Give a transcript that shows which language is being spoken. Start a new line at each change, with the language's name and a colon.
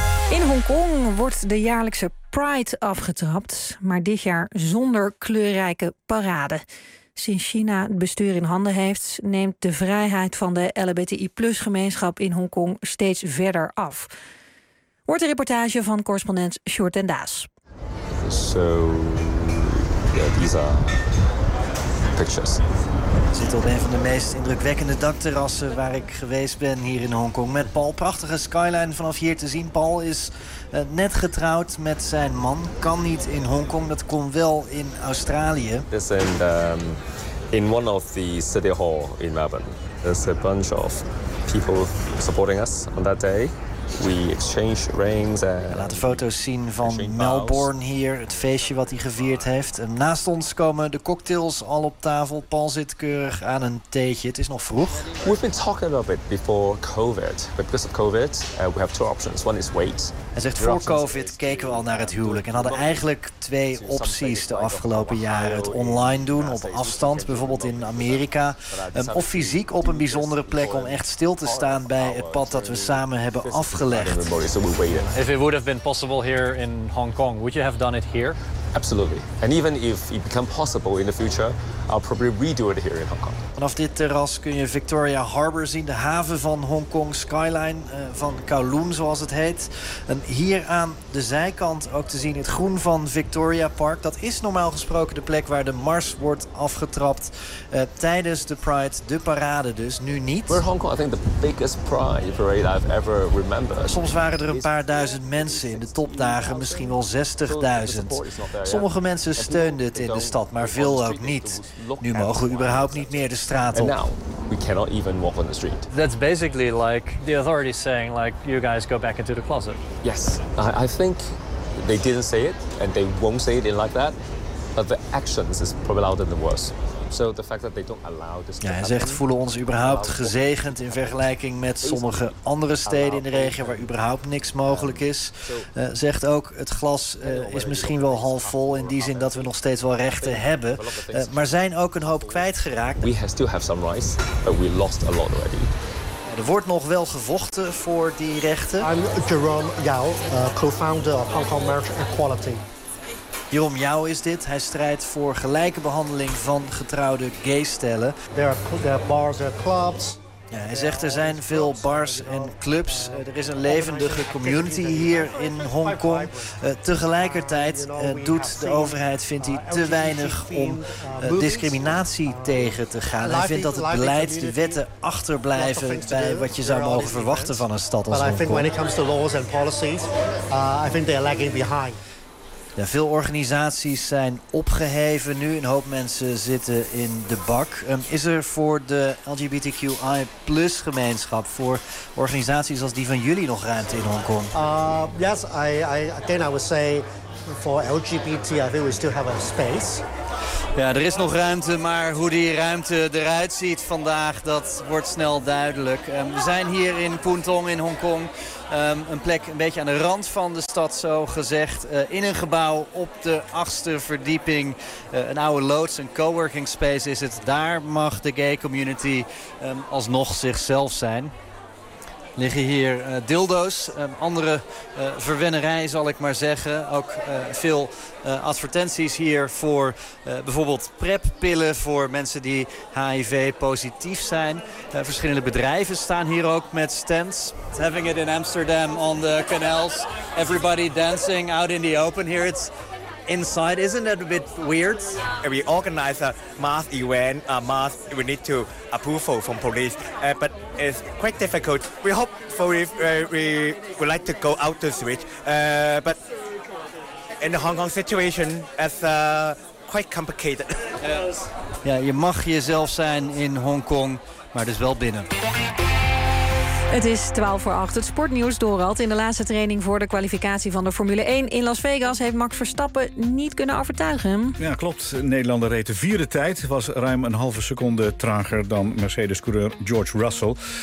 Dutch: In Hongkong wordt de jaarlijkse Pride afgetrapt, maar dit jaar zonder kleurrijke parade. Sinds China het bestuur in handen heeft, neemt de vrijheid van de LGBTI+ gemeenschap in Hongkong steeds verder af. Hoort een reportage van correspondent Sjoerd en Daas.
English: So, yeah, these are pictures.
Dutch: Ik zit op een van de meest indrukwekkende dakterrassen waar ik geweest ben hier in Hongkong met Paul. Prachtige skyline vanaf hier te zien. Paul is net getrouwd met zijn man. Kan niet in Hongkong, dat kon wel in Australië. Dit is
English: in one of the city hall in Melbourne. There's a bunch of people supporting us on that day. We exchange rings.
Dutch: Laten foto's zien van Melbourne hier, het feestje wat hij gevierd heeft. Naast ons komen de cocktails al op tafel. Paul zit keurig aan een theetje. Het is nog vroeg.
English: We've been talking about it before COVID, but because of COVID, we have two options. One is wait.
Dutch: Hij zegt voor COVID keken we al naar het huwelijk en hadden eigenlijk twee opties de afgelopen jaren: het online doen op afstand, bijvoorbeeld in Amerika, of fysiek op een bijzondere plek om echt stil te staan bij het pad dat we samen hebben afgelegd.
English: If it would have been possible here in Hong Kong, would you have done it here? Absolutely. And even if it becomes possible in the future, I'll probably redo it here in Hong Kong.
Dutch: Vanaf dit terras kun je Victoria Harbour zien, de haven van Hong Kong skyline, van Kowloon zoals het heet. En hier aan de zijkant ook te zien het groen van Victoria Park. Dat is normaal gesproken de plek waar de mars wordt afgetrapt tijdens de Pride, de parade dus, nu niet.
English: We're Hong Kong, I think the biggest Pride parade I've ever remembered.
Dutch: Soms waren er een paar duizend mensen in de topdagen, misschien wel 60.000. Sommige mensen steunden het in de stad, maar veel ook niet. Nu mogen we überhaupt niet meer de straat op.
English: And now we cannot even walk on the street. That's basically like the authorities saying like you guys go back into the closet. Yes, I think they didn't say it and they won't say it in like that. But the actions is probably louder than worse. So the fact that they don't allow this.
Dutch: Ja, hij zegt voelen ons überhaupt gezegend in vergelijking met sommige andere steden in de regio waar überhaupt niks mogelijk is. Zegt ook het glas is misschien wel half vol in die zin dat we nog steeds wel rechten hebben, maar zijn ook een hoop kwijtgeraakt.
English: We still have some rights, but we lost a lot already.
Dutch: Er wordt nog wel gevochten voor die rechten.
English: I'm Jerome Yao, co-founder of Hong Kong Marriage Equality.
Dutch: Jerome Yao is dit. Hij strijdt voor gelijke behandeling van getrouwde gaystellen.
English: There are bars and clubs.
Dutch: Ja, hij zegt er zijn veel bars en clubs. Er is een levendige community hier in Hongkong. Tegelijkertijd doet de overheid, vindt hij, te weinig om discriminatie tegen te gaan. Hij vindt dat het beleid, de wetten achterblijven bij wat je zou mogen verwachten van een stad als Hongkong.
English: When it comes to laws and policies, I think they're lagging behind.
Dutch: Ja, veel organisaties zijn opgeheven nu. Een hoop mensen zitten in de bak. Is er voor de LGBTQI+ gemeenschap, voor organisaties als die van jullie, nog ruimte in Hongkong?
English: Yes, I would say for LGBT, I think we still have a space.
Dutch: Ja, er is nog ruimte, maar hoe die ruimte eruit ziet vandaag, dat wordt snel duidelijk. We zijn hier in Puntong in Hongkong. Een plek een beetje aan de rand van de stad, zo gezegd. In een gebouw op de 8e verdieping. Een oude loods, een coworking space is het. Daar mag de gay community alsnog zichzelf zijn. Liggen hier dildo's, andere verwennerij zal ik maar zeggen. Ook veel advertenties hier voor bijvoorbeeld PrEP-pillen voor mensen die HIV-positief zijn. Verschillende bedrijven staan hier ook met stands.
English: Having it in Amsterdam on the canals, everybody dancing out in the open here. It's inside, isn't that a bit weird? We organize a mass event, a mass we need to approval from police, but it's quite difficult. We hope for if we would like to go out to the street, but in the Hong Kong situation, it's quite complicated. Yes.
Dutch: Ja, je mag jezelf zijn in Hong Kong, maar dus wel binnen. Het is 7:45. Het sportnieuws Dorald. In de laatste training voor de kwalificatie van de Formule 1 in Las Vegas heeft Max Verstappen niet kunnen overtuigen. Ja, klopt. Nederlander reed de vierde tijd. Was ruim een halve seconde trager dan Mercedes-coureur George Russell.